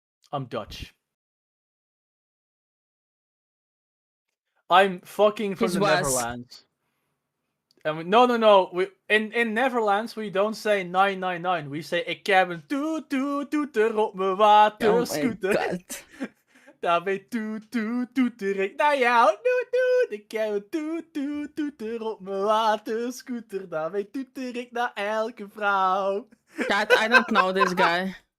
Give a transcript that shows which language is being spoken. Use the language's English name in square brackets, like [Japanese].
[English] I'm Dutch. I'm fucking from the Netherlands. And no. In Netherlands we don't say 999. We say [Dutch] ik heb een toeter op mijn waterscooter. Daarmee toeter ik naar jou. Ik heb een toeter op mijn waterscooter. Daarmee toeter ik naar elke vrouw. [English] Chat, I don't know this guy.